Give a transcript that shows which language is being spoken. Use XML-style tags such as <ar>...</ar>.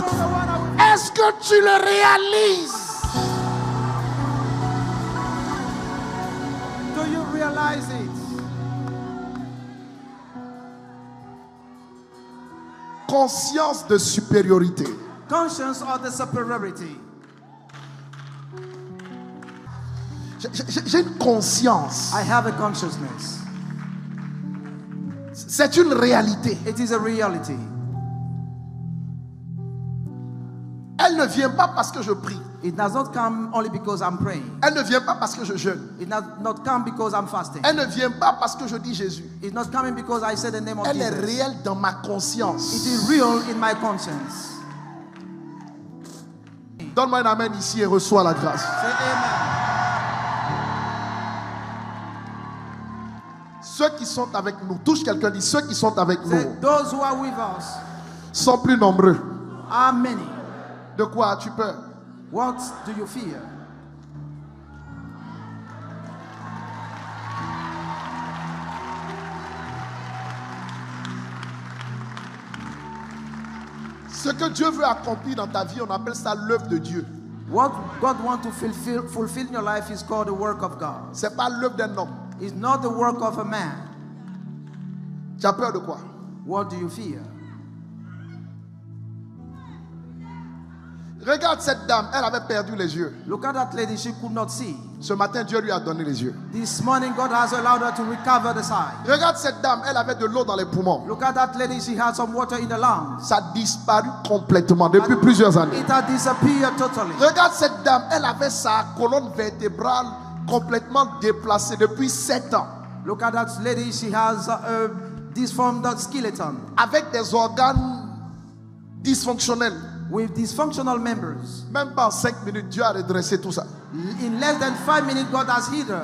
<en>greater one are with</en> <fr>Est-ce que tu le réalises?</fr> <en>you. Do you realize it?</en> <fr>Conscience de supériorité.</fr> <en>Conscience of the superiority.</en> <fr>J'ai une conscience.</fr> <en>I have a consciousness.</en> <fr>C'est une réalité.</fr> <en>It is a reality.</en> <fr>Elle ne vient pas parce que je prie.</fr> <en>It does not come only because I'm praying.</en> <fr>Elle ne vient pas parce que je jeûne.</fr> <en>It does not come because I'm fasting.</en> <fr>Elle ne vient pas parce que je dis Jésus.</fr> <en>It's not coming because I say the name of</en> <fr>Elle est</fr> <en>Jesus.</en> <fr>réelle dans ma conscience.</fr> <en>It is real in my conscience.</en> <fr>Donne-moi un amen ici et reçois la grâce.</fr> <en>Say amen.</en> <fr>Ceux qui sont avec nous, touche quelqu'un, dit ceux qui sont avec</fr> <en>Say,</en> <fr>nous</fr> <en>those who are with us</en> <fr>sont plus nombreux.</fr> <en>are many.</en> <fr>De quoi as-tu peur?</fr> <en>What do you fear?</en> <fr>Ce que Dieu veut accomplir dans ta vie, on appelle ça l'œuvre de Dieu.</fr> <en>What God wants to fulfill in your life is called the work of God.</en> <fr>C'est pas l'œuvre d'un homme.</fr> <en>It's not the work of a man.</en> <fr>Tu as peur de quoi?</fr> <en>What do you fear?</en> <fr>Regarde cette dame, elle avait perdu les yeux.</fr> <en>Look at that lady, she could not see.</en> <fr>Ce matin, Dieu lui a donné les yeux.</fr> <en>This morning, God has allowed her to recover the sight.</en> <fr>Regarde cette dame, elle avait de l'eau dans les poumons.</fr> <en>Look at that lady, she had some water in the lungs.</en> <fr>Ça a disparu complètement depuis plusieurs années.</fr> <en>It had disappeared totally.</en> <fr>Regarde cette dame, elle avait sa colonne vertébrale complètement déplacée depuis 7 ans.</fr> <en>Look at that lady, she has a disformed skeleton.</en> <fr>Avec des organes dysfonctionnels.</fr> <en>With dysfunctional members.</en> <fr>Même pas en 5 minutes, Dieu a redressé tout ça.</fr> <en>In less than 5 minutes, God has healed her.</en>